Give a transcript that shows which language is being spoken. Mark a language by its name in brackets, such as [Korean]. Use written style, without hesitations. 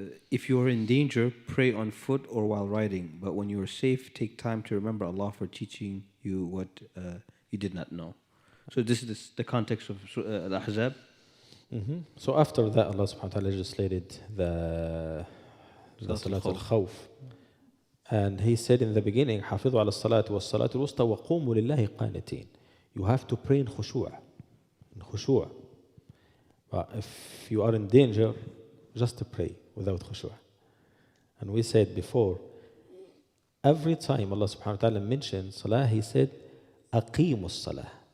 [English] If you are in danger, pray on foot or while riding. But when you are safe, take time to remember Allah for teaching you what you did not know. So this is the context of Al-Ahzab. So after that, Allah subhanahu wa ta'ala legislated the Salat al-Khawf. And he said in the beginning, [Arabic] حافظوا على الصلاة والصلاة الوسطى وقوموا لله قانتين. [English] You have to pray in khushu'. In khushu'. But if you are in danger, just to pray without khushu'. And we said before, every time Allah subhanahu wa ta'ala mentioned salah, he said, [Arabic] أقيموا الصلاة.